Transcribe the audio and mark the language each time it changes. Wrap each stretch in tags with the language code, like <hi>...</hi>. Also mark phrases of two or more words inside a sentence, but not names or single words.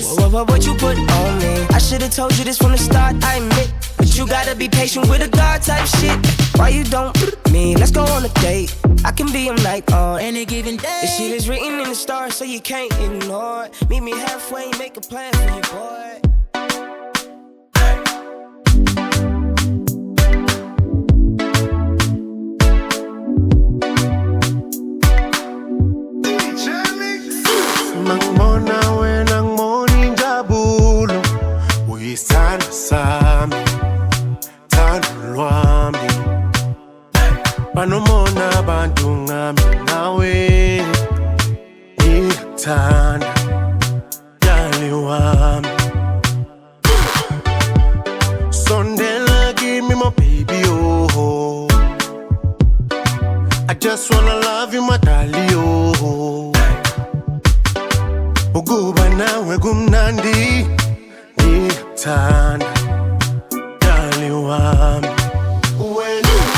<en>what you put on me. I should've told you this from the start, I admit. But you gotta be patient with a God type shit. Why you don't me? Let's go on a date. I can be a night on any given day. This shit is written in the stars, so you can't ignore it. Meet me halfway, make a plan for you, boy.</en> <zu>Nangibona wena ngibona injabulo uyisithando sami thando lwami banomona abantu ngami nawe ngiyakuthanda yali wami sondela kimi</zu> <en>my baby oh I just wanna love you my darling oh</en> <zu>ukuba nawe kumnandi ngiyakuthanda dali wami wena</zu>